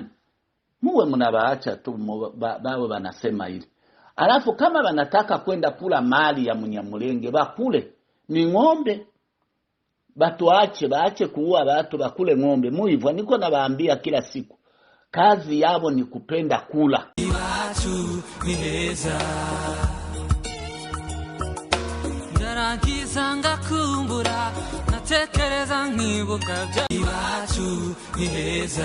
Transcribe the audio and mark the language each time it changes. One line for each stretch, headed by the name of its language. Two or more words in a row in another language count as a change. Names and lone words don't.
Swahili: Muwe mnabaacha tu bawe wanasema ile. Alafu kama wanataka kwenda kula mali ya Mnyamulenge bakule ni ng'ombe, baache kuua watu, bakule ng'ombe. Muhivyo niko nabaambia kila siku, kazi yabo ni kupenda kula.
Rundi: Iwacu ni heza, ndarangiza ngakumbura, natekereza nkibuka bya iwacu ni heza.